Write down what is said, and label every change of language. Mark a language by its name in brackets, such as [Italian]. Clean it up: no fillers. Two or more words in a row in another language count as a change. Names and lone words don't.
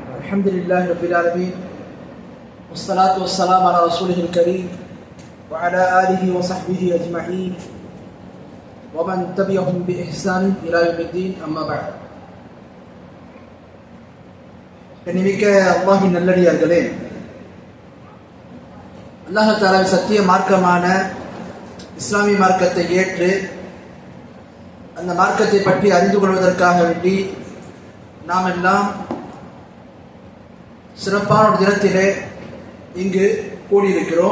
[Arabic] الحمد لله رب العالمين والصلاة والسلام على رسوله الكريم وعلى آله وصحبه أجمعين ومن تبعهم بإحسان إلى يوم الدين أما بعد. [Tamil] கண்ணிமிக்க அல்லாஹ்வின் நல்லடியார்களே, அல்லாஹ் தஆலா சத்திய மார்க்கமான இஸ்லாமிய மார்க்கத்தை ஏற்று அந்த மார்க்கத்தை பற்றி அறிந்து கொள்வதற்காக வேண்டி நாம் எல்லாம் சிறப்பான ஒரு தினத்திலே இங்கு கூடியிருக்கிறோம்.